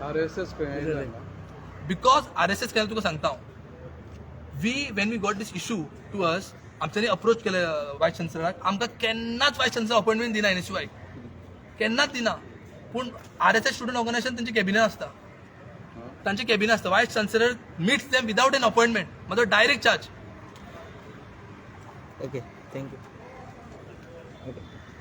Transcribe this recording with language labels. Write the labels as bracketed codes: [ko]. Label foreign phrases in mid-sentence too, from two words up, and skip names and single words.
[kok] बिकॉज RSS केलें तुका सांगता हांव. [en] when we got this issue to us, [kok] आमच्यांनी अप्रोच केले वायस चान्सलराक. आमकां केन्नाच [en] vice chancellor appointment [kok] दिना NSUI, केन्नाच दिना. पूण RSS [en] student organisation [kok] तेंचे कॅबिनेट आसता, तांचे कॅबिनेट आसता. [en] vice chancellor meets them without an appointment, मतलब direct charge. okay thank you.